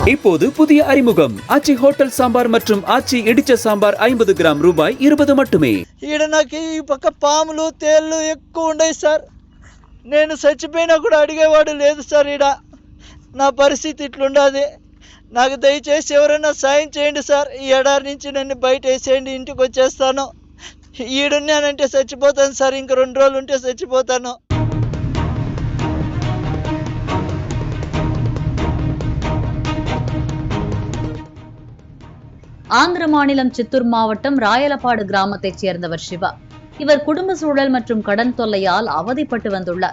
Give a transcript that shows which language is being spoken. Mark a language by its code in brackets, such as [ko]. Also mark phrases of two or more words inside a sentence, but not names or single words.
[ta] இப்போது புதிய அறிமுகம் ஆச்சி ஹோட்டல் சாம்பார் மற்றும் ஆச்சி இடிச்ச சாம்பார் 50 கிராம் ரூபாய் 20 மட்டுமே. [te] ఈడ నాకు ఈ పక్క పాములు తేళ్ళు ఎక్కువ ఉన్నాయి సార్. నేను చచ్చిపోయినా కూడా అడిగేవాడు లేదు సార్. ఈడ నా పరిస్థితి ఇట్లుండదు. నాకు దయచేసి ఎవరైనా సాయం చేయండి సార్. ఈ ఎడారి నుంచి నన్ను బయట వేసేయండి, ఇంటికి వచ్చేస్తాను. ఈడున్నానంటే చచ్చిపోతాను సార్. ఇంక 2 రోజులు ఉంటే చచ్చిపోతాను. [ta] ஆந்திர மாநிலம் சித்தூர் மாவட்டம் ராயலப்பாடு கிராமத்தைச் சேர்ந்தவர் சிவா. இவர் குடும்ப சூழல் மற்றும் கடன் தொல்லையால் அவதிப்பட்டு வந்துள்ளார்.